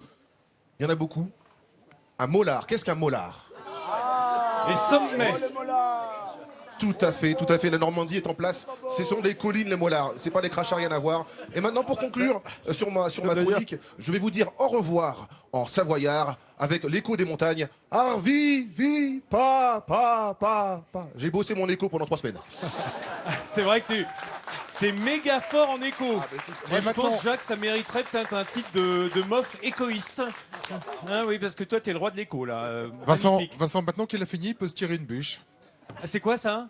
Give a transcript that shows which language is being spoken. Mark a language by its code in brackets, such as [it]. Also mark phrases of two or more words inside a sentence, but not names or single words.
[fr] Il y en a beaucoup. Un molar. Qu'est-ce qu'un molar? Les sommets. Tout à fait, tout à fait. La Normandie est en place. Ce sont des collines, les molars. C'est pas des crachats, rien à voir. Et maintenant, pour conclure sur ma chronique, je vais vous dire au revoir en savoyard avec l'écho des montagnes. [frp] Arvi, vi, pa, pa, pa, pa. [fr] J'ai bossé mon écho pendant 3 semaines. C'est vrai que t'es méga fort en écho. Moi, je maintenant- pense, Jacques, ça mériterait peut-être un titre de mof échoïste. Hein, oui, parce que toi, t'es le roi de l'écho, là. Vincent, Magnifique. Vincent, maintenant qu'il a fini, il peut se tirer une bûche. Ah, c'est quoi ça?